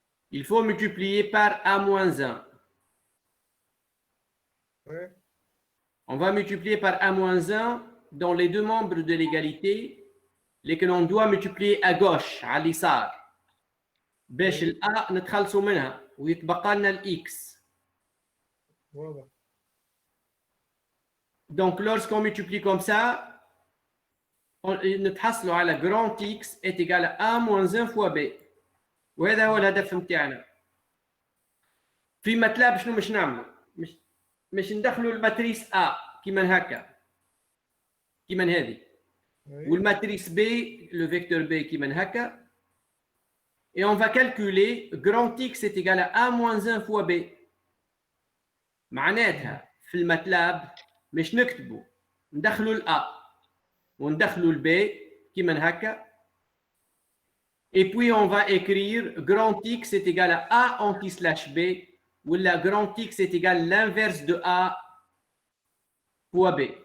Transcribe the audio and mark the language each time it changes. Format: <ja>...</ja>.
<fr>Il faut multiplier par A-1. Ouais. On va multiplier par A-1 dans les deux membres de l'égalité, lesquels on doit multiplier à gauche, à l'issar.</fr> <ar>باش الA نتخلصوا منها ويتبقى لنا الX. واضح.</ar> <fr>Donc lorsqu'on multiplie comme ça,</fr> <ar>نتحصلوا على</ar> <fr>grand X est égal à A-1 fois B.</fr> <ar>وهذا هو الهدف نتاعنا. في ماتلاب شنو مش نعملوا؟ مش ندخلوا الماتريس A كيما هكا. كيما هذه. والماتريس B,</ar> <fr>le vecteur B</fr> <ar>كيما هكا.</ar> <fr>Et on va calculer grand X est égal à A-1 fois B.</fr> <ar>معناتها في الماتلاب مش نكتبوا ندخلوا الA وندخلوا الB كيما هكا.</ar> <fr>Et puis on va écrire grand X est égal à A anti-slash B ou la grand X est égal à l'inverse de A fois B.</fr>